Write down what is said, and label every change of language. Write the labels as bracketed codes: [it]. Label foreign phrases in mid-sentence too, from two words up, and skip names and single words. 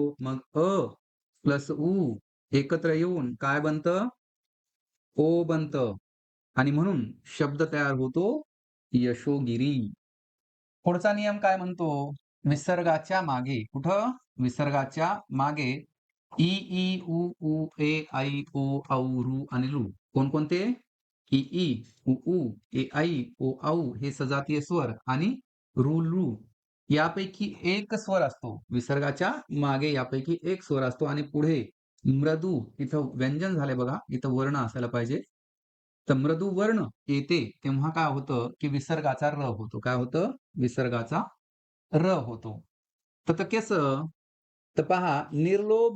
[mr] मग अ प्लस उ एकत्र येऊन काय बनतं? ओ बनतं आणि म्हणून शब्द तयार होतो यशोगिरी. पुढचा नियम काय म्हणतो? विसर्गाच्या मागे कुठं विसर्गाच्या मागे इ ई उ ऊ ए ऐ ओ औ रू आणि रू कोणकोणते इ ई उ ऊ ए ऐ ओ औ हे सजातीय स्वर आणि रू लू यापैकी एक स्वर असतो विसर्गाच्या मागे यापैकी एक स्वर असतो आणि पुढे मृदू इथं व्यंजन झालंय बघा इथं वर्ण असायला पाहिजे तर मृदू वर्ण येते तेव्हा काय होतं की विसर्गाचा र होतो काय होतं विसर्गाचा र होतो तर कसं तर पहा निर्लोभ